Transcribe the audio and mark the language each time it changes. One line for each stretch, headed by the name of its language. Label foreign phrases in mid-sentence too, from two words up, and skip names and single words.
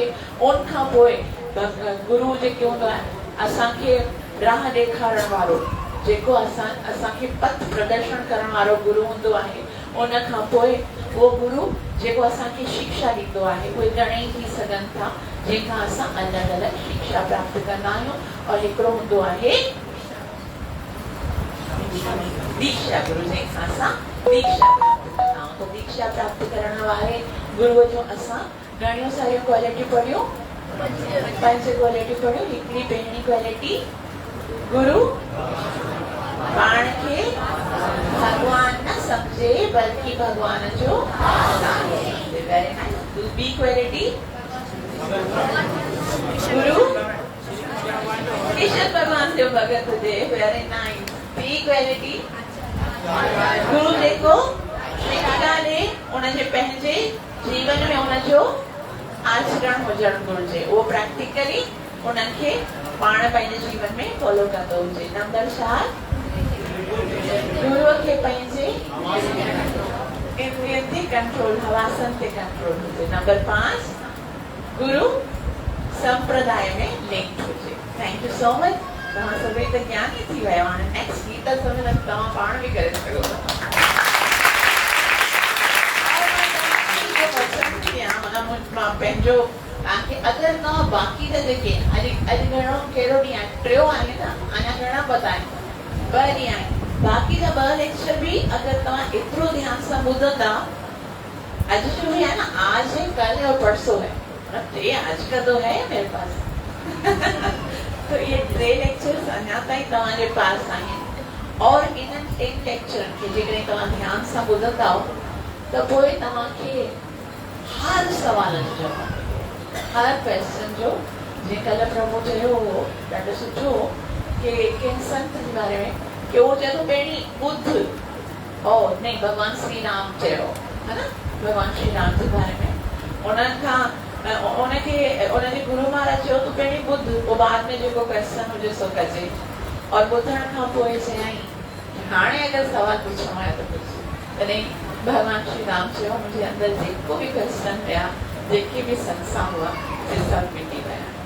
Sindhi: उन खां पोइ गुरु जेको हूंदो आहे असांखे राह ॾेखारण वारो, जेको असांखे पथ प्रदर्शन करण वारो गुरु हूंदो आहे। उन खां पोइ उहो गुरु जेको असांखे शिक्षा ॾींदो आहे, उहे घणेई थी सघनि था, जंहिंखां असां अलॻि अलॻि शिक्षा प्राप्त कंदा आहियूं। और हिकिड़ो हूंदो आहे दीक्षा गुरु जे असां दीक्षा प्राप्त कंदा आहियूं। तो दीक्षा प्राप्त करण वारे गुरुअ जो असां घणियूं सारियूं क्वालिटी पढ़ियूं, 5 क्वालिटी पढ़ियूं। हिकिड़ी पहिरीं क्वालिटी गुरु पाण खे भगवान न समझे बल्कि भगवान जो
English: very nice.
Sindhi: बी क्वालिटी गुरु ईश्वर भगवान जो भगत हुजे,
English: very nice.
Sindhi: बी क्वालिटी गुरु जेको शिक्षा ॾे उनजे पंहिंजे जीवन में उनजो आचरण हुजणु घुरिजे, उहो प्रैक्टिकली उन्हनि खे पाण पंहिंजे जीवन में फॉलो कंदो हुजे। नंबर 4 गुरुअ खे पंहिंजे इंद्रियनि ते कंट्रोल, हवासनि ते कंट्रोल हुजे। नंबर 5 गुरु संप्रदाय में लिंक हुजे।
English: thank you so much.
Sindhi: तव्हां सभई त ज्ञानी थी विया। हाणे नेक्स्ट गीत समय तव्हां पाण बि करे सघो था। मां पंहिंजो तव्हांखे अगरि तव्हां बाक़ी त जेके अॼु घणो कहिड़ो ॾींहुं आहे, 3 आहे न, अञा घणा पता आहिनि, 2 ॾींहं आहिनि। बाक़ी जा 2 लेक्चर भी अगर तव्हां एतिरो ध्यान सां ॿुधंदा,
Hindi: आज जो है ना, आज है, कल है और परसों है, मतलब ये आज का तो है मेरे पास तो ये 3 लेक्चर्स
Sindhi: अञा ताईं तव्हांजे पास आहिनि। और इन्हनि 3 लेक्चरनि खे जेकॾहिं तव्हां ध्यान सां ॿुधंदा त पोइ तव्हांखे हर सवाल जो जवाब, हर क्वेश्चन जो, जीअं कल्ह प्रभु चयो हो ॾाढो सुठो कि कंहिं संत जे बारे में कि वो चयो पहिरीं ॿुध, और नहीं भगवान श्री राम चयो है ना, भगवान श्री राम जे बारे में उन्हनि खां उनखे उनजे गुरु महाराज चयो तूं पहिरीं ॿुध, पोइ बाद में जेको क्वेश्चन हुजे सो कजे। और ॿुधण खां पोइ चयईं हाणे अगरि सवाल पुछणो आहे त पुछ। तॾहिं भगवान श्री राम चयो मुंहिंजे अंदरि जेको बि क्वेश्चन हुया, जेके बि संसा हुआ, से सभु मिटी विया।